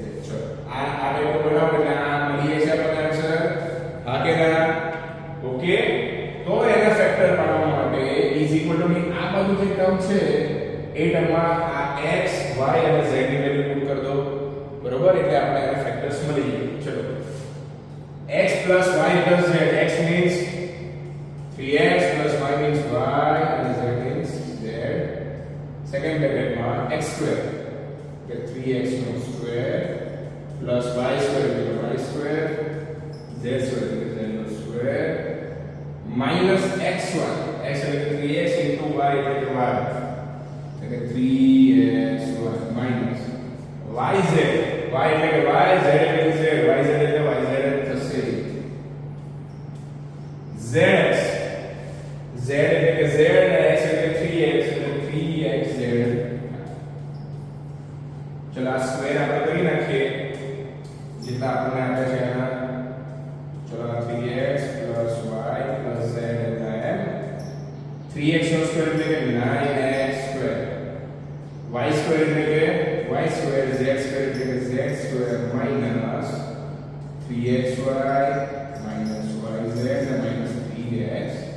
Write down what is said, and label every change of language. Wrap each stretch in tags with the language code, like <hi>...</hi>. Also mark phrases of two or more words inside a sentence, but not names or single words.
<gu>ચલો આ ટાઈપનો બનાવો એટલે આ મળી જશે આપણને આન્સર. હા કે ના? ઓકે, તો એના ફેક્ટર પાડવા માટે</gu> <en>is equal to</en> <gu>આ બધું જે ટર્મ છે એ ટર્મમાં આ x, y અને z ની વેલ્યુ પુટ કરી દો. બરોબર, એટલે આપણે એના ફેક્ટર્સ મળી જાય.</gu> <en>ચલો x plus y plus z, x means 3x plus y means y and z means z.</en> <gu>સેકન્ડ બ્રેકેટમાં</gu> <en>x square</en> <gu>કે 3x નો સ્ક્વેર</gu> <en>plus y square</en> <gu>એટલે</gu> <en>y square, z square</en> <gu>એટલે z નો સ્ક્વેર</gu> <en>minus xy,</en> <gu>x એટલે</gu> <en>3x into y</en> <gu>એટલે y, એટલે</gu> <en>3xy minus yz,</en> <gu>y એટલે કે y, z એટલે z, yz એટલે yz થશે. zx, z એટલે કે z, x એટલે 3x એટલે 3xz. ચલો આ સ્ક્વેર આપણે કરી નાખીએ જેટલા આપણને આપે છે એના. ચલો</gu> <en>3x plus y plus z</en> <gu>એટલે m, 3x નો સ્ક્વેર એટલે કે 9x સ્ક્વેર, y સ્ક્વેર એટલે કે y સ્ક્વેર, z સ્ક્વેર એટલે કે z સ્ક્વેર</gu> <en>minus 3xy minus yz minus 3xz.</en>